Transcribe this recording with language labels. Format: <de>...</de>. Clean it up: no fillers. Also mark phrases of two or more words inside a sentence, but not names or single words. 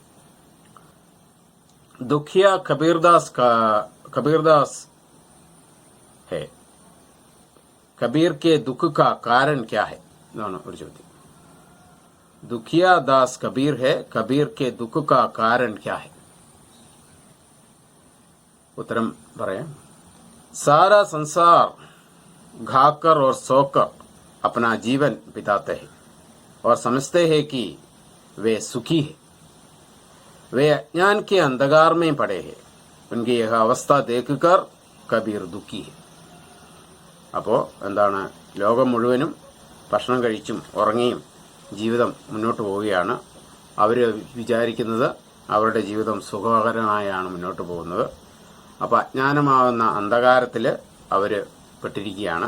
<hi>दुखिया कबीरदास है कबीर के दुःख का कारण क्या है</hi> <ml>എന്നാണ് ഒരു ചോദ്യം.</ml> <hi>दुखिया दास कबीर है कबीर के दुःख का कारण क्या है.</hi> <ml>ഉത്തരം പറയാം.</ml> <hi>सारा संसार घाकर और सोकर अपना जीवन बिताते हैं और समझते हैं कि वे सुखी है. वे अज्ञान के अंधकार में पड़े हैं. उनकी यह अवस्था देखकर कबीर दुखी है.</hi> <ml>അപ്പോൾ എന്താണ്, ലോകം മുഴുവനും ഭക്ഷണം കഴിച്ചും ഉറങ്ങിയും ജീവിതം മുന്നോട്ട് പോവുകയാണ്. അവർ വിചാരിക്കുന്നത് അവരുടെ ജീവിതം സുഖകരമായാണ് മുന്നോട്ട് പോകുന്നത്. അപ്പോൾ അജ്ഞാനമാവുന്ന അന്ധകാരത്തിൽ അവർ പെട്ടിരിക്കുകയാണ്.</ml>